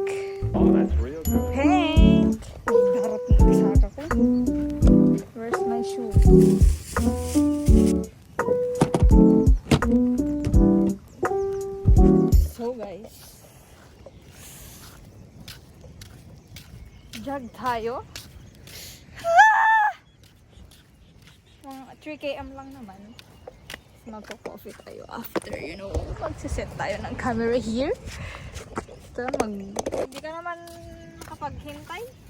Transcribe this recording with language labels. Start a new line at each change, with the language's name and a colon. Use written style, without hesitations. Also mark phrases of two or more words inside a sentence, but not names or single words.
English: Oh, that's real good. Pink!
Filipino: Darap na isaka ko.
English: Where's my shoe? So guys,
Filipino: jog tayo. Mga 3 km lang naman. Magko-coffee tayo after, magsiset tayo ng
English: camera here.
Filipino: Ito, hindi ka naman nakapaghintay.